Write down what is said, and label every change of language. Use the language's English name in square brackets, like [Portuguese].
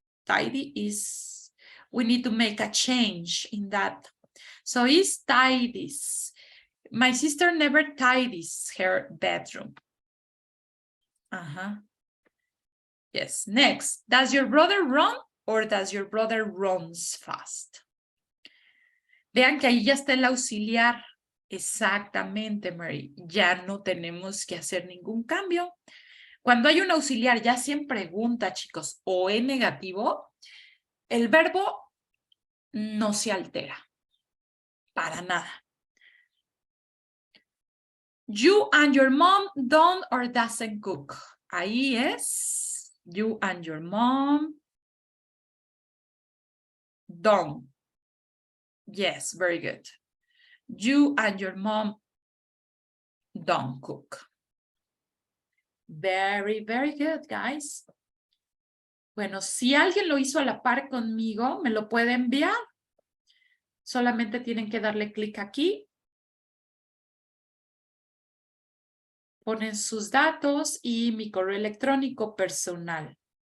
[English] Tidy is, we need to make a change in that. So it's tidies. My sister never tidies her bedroom. Yes, next. Does your brother run or does your brother runs fast? [Spanish] Vean que ahí ya está el auxiliar. Exactamente, Mary. Ya no tenemos que hacer ningún cambio. Cuando hay un auxiliar, ya sea en pregunta, chicos, o en negativo, el verbo no se altera. Para nada. [English] You and your mom don't or doesn't cook. [Spanish] Ahí es [English] you and your mom don't. Yes, very good. You and your mom don't cook. Very, very good, guys. [Spanish] Bueno, si alguien lo hizo a la par conmigo, me lo puede enviar. Solamente tienen que darle clic aquí. Ponen sus datos y mi correo electrónico personal.